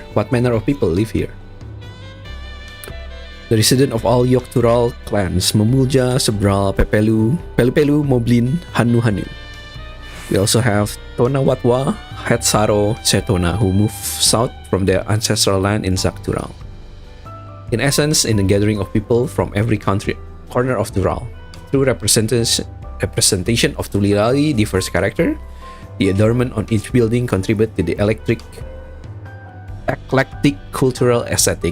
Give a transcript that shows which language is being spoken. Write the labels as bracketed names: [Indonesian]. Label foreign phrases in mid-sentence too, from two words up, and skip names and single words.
[English] What manner of people live here? The resident of all Yoktural clans, Mamulja, Sebral, Pepelu, Pelupelu, Moblin, Hanu Hanu. We also have Tona Watwa, Hetsaro, Setona, who moved south from their ancestral land in Zaktural. In essence, in a gathering of people from every corner of Tural. Through representation of Tulirali diverse character, the adornment on each building contribute to the eclectic cultural aesthetic.